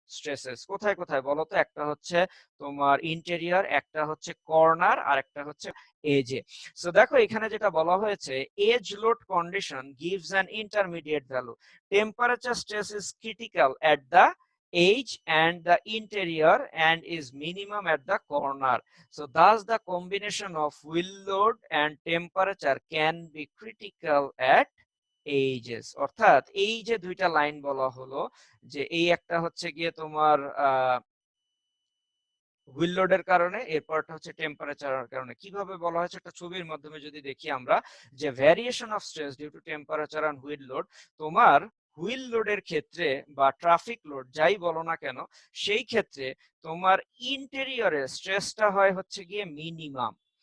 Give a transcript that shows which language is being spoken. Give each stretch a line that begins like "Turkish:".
Bangla: Stresses কোথায় কোথায় বলো তো? একটা হচ্ছে তোমার ইন্টেরিয়র, একটা হচ্ছে কর্নার, আর একটা হচ্ছে এজে। সো দেখো এখানে যেটা বলা হয়েছে,
English: As load condition gives an intermediate value, temperature stress is critical at the edge and the interior and is minimum at the corner. So thus the combination of wheel load and temperature can be critical at edges.
Bangla: অর্থাৎ এই যে দুইটা line বলা হলো, যে এই একটা হচ্ছে গিয়ে তোমার হুইল লোডের কারণে, এরপরটা হচ্ছে টেম্পারেচারের কারণে। কিভাবে বলা হয়েছে একটা ছবির মাধ্যমে যদি দেখি আমরা, যে
English: variation of stress due to temperature and wheel load,
Bangla: তোমার হুইল লোডের ক্ষেত্রে বা ট্রাফিক লোড যাই বলো না কেন, সেই ক্ষেত্রে তোমার ইন্টেরিয়রের স্ট্রেসটা হয় হচ্ছে গিয়ে মিনিমাম।